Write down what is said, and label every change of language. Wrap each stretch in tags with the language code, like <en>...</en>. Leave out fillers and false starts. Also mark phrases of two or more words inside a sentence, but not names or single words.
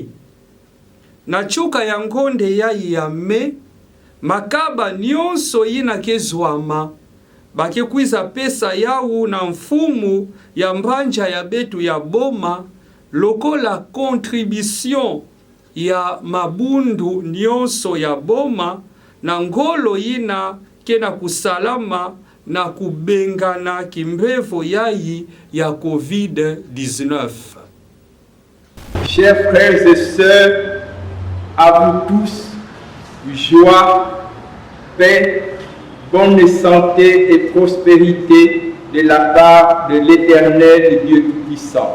<ktu>Na chuka ya ngonde yayi ya me, makaba nyonso yina kezwama, bakekwiza pesa yawu na mfumu ya mbanja ya betu ya Boma, lokola contribution ya mabundu nyonso ya Boma, na ngolo yina kena kusalama na kubengana kimbevo yayi ya Covid-19.</ktu> <fr>Chers frères et sœurs, à vous tous, joie, paix, bonne santé et prospérité de la part de l'Éternel Dieu Tout-Puissant.</fr>